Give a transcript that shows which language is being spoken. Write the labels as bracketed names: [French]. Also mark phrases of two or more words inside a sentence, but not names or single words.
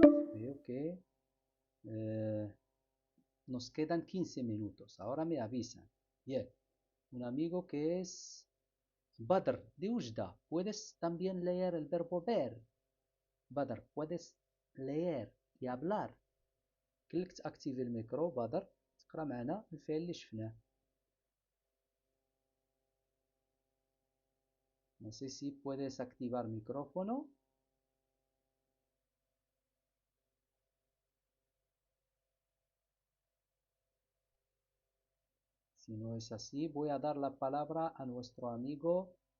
[Spanish] Veo que nos quedan 15 minutos. Ahora me avisan. Bien. Un amigo que es Badr de Ujda. ¿Puedes también leer el verbo ver? Badr, ¿puedes leer y hablar? [Arabic] كلك تاكتيفي الميكرو بدر تقرا معنا الفعل اللي شفناه. [Spanish] No sé si puedes activar micrófono. Si no es así, voy a dar la palabra a nuestro amigo.